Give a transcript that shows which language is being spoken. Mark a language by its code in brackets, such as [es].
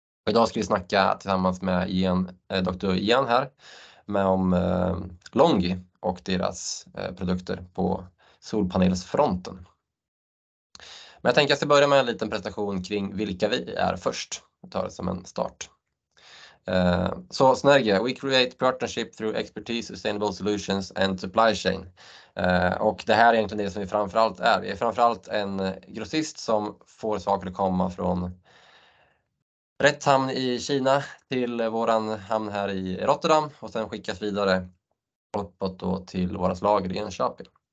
[sv] Idag ska vi snacka tillsammans med Dr. Ian här om Longi och deras produkter på solpanelsfronten. Men jag tänker att jag ska börja med en liten presentation kring vilka vi är först. Jag tar det som en start. Så [en] Synergia, we create partnership through expertise, sustainable solutions and supply chain. [sv] Och det här är egentligen det som vi framförallt är. Vi är framförallt en grossist som får saker att komma från rätt hamn i Kina till våran hamn här i Rotterdam och sen skickas vidare uppåt då till våras lager i Enköping.